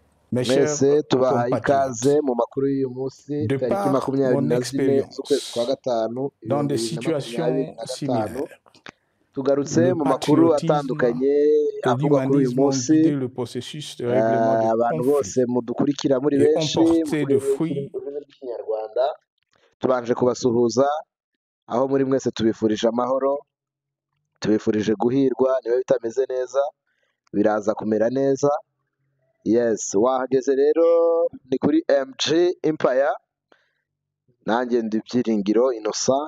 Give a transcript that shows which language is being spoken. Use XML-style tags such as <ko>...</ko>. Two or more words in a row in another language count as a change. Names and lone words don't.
<fr>Mes chers</fr> <rw>mwese tubahaye</rw> <fr>compatriotes,</fr> <rw>ikaze mu makuru y'uyu munsi</rw> <fr>de</fr> <rw>tariki</rw> <fr>par</fr> <rw>24</rw> <fr>mon</fr> <rw>z'ukwezi kwa</rw> <fr>expérience</fr> <rw>gatanu</rw> <fr>dans des</fr> <rw>2025</rw> <fr>situations similaires,</fr> <rw>tugarutse</rw> <fr>le</fr> <rw>mu makuru</rw> <fr>patriotisme</fr> <rw>atandukanye</rw> <fr>et</fr> <rw>avugwa kuri uyu</rw> <fr>l'humanisme ont</fr> <rw>munsi.</rw> <fr>guidé le processus de règlement de</fr> <rw>Abantu bose</rw> <fr>conflits</fr> <rw>mudukurikira muri</rw> <fr>et ont</fr> <rw>benshi</rw> <fr>porté</fr> <rw>muri</rw> <fr>de</fr> <rw>ururimi</rw> <fr>fruits</fr> <rw>rw'ikinyarwanda, tubanje kubasuhuza aho muri mwese tubifurije amahoro, tubifurije guhirwa. niba bitameze neza biraza kumera neza. Yes, wahageze rero ni kuri MG Empire, nanjye ndi Byiringiro Innocent.</rw>